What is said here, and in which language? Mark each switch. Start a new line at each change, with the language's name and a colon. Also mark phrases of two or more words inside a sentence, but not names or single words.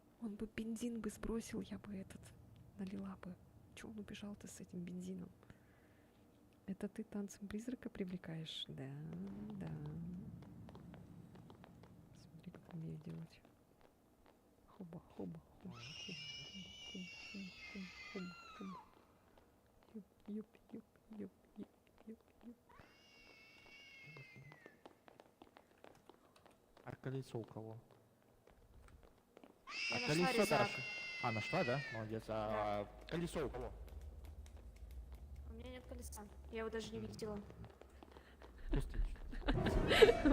Russian: Он бы бензин бы сбросил, я бы этот налила бы. Чё он убежал-то с этим бензином? Это ты танцем призрака привлекаешь? Да, да. Смотри, как умею делать. Хоба, хоба, хоба, хоба, хоба, хоба, хоба, хоба. Юп, юп, юп, юп, юп, юп, юп. А колесо у кого? Я А нашла колесо резак. Даша. А, нашла, да? Молодец. А колесо у кого? У меня нет колеса. Я его даже не видела. Пустишь.